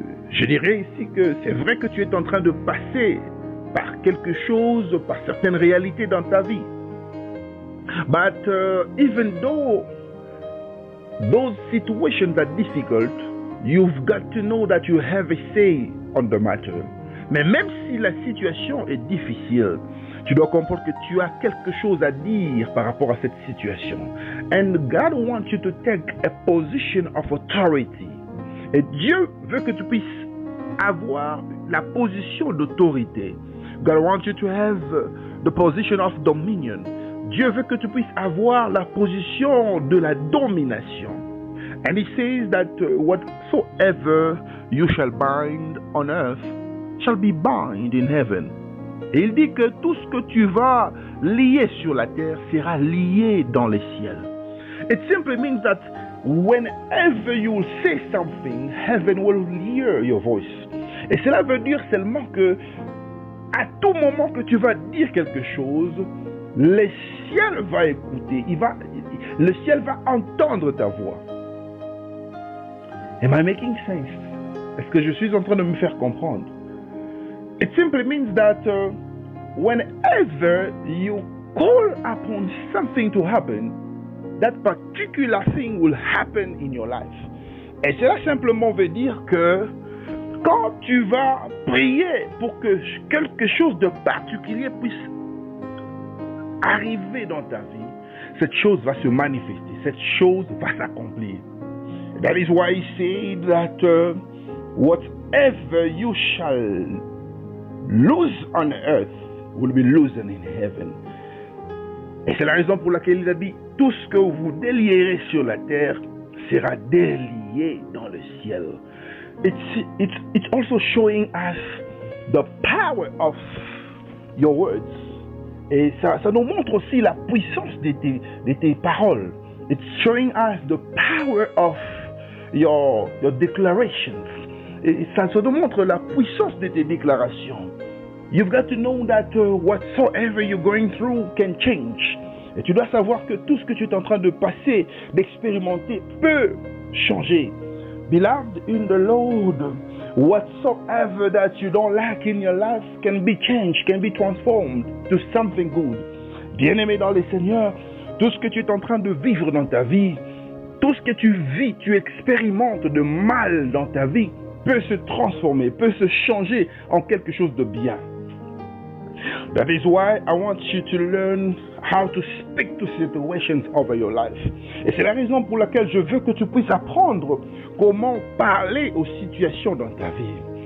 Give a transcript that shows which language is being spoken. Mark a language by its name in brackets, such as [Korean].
[French] Je dirais ici que c'est vrai que tu es en train de passer par quelque chose, par certaines réalités dans ta vie. [English] But even though those situations are difficult, you've got to know that you have a say on the matter. [French] Mais même si la situation est difficile, Tu dois comprendre que tu as quelque chose à dire par rapport à cette situation. [English] And God wants you to take a position of authority. [French] Et Dieu veut que tu puisses avoir la position d'autorité. [English] God wants you to have the position of dominion. [French] Dieu veut que tu puisses avoir la position de la domination. [English] And he says that whatsoever you shall bind on earth shall be bound in heaven. [French] Et il dit que tout ce que tu vas lier sur la terre sera lié dans les ciels. [English] It simply means that whenever you will say something, heaven will hear your voice. [French] Et cela veut dire seulement que à tout moment que tu vas dire quelque chose, le ciel va écouter, le ciel va entendre ta voix. [English] Am I making sense? [French] Est-ce que je suis en train de me faire comprendre? [English] It simply means that whenever you call upon something to happen, that particular thing will happen in your life. [French] Et cela simplement veut dire que quand tu vas prier pour que quelque chose de particulier puisse arriver dans ta vie, cette chose va se manifester, cette chose va s'accomplir. [English] That is why he said that whatever you shall loose on earth will be loosened in heaven. [French] Et c'est la raison pour laquelle il a dit, tout ce que vous délierez sur la terre sera délié dans le ciel. [English] It's also showing us the power of your words. [French] Et ça nous montre aussi la puissance de tes paroles. [English] It's showing us the power of your declarations. [French] Et ça nous montre la puissance de tes déclarations. [English] You've got to know that whatsoever you're going through can change. [French] Et tu dois savoir que tout ce que tu es en train de passer, d'expérimenter, peut changer. [English] Beloved in the Lord, whatsoever that you don't like in your life can be changed, can be transformed to something good. [French] Bien-aimé dans le Seigneur, tout ce que tu es en train de vivre dans ta vie, tout ce que tu vis, tu expérimentes de mal dans ta vie, peut se transformer, peut se changer en quelque chose de bien. [English] That is why I want you to learn how to speak to situations over your life. [French] Et c'est la raison pour laquelle je veux que tu puisses apprendre comment parler aux situations dans ta vie.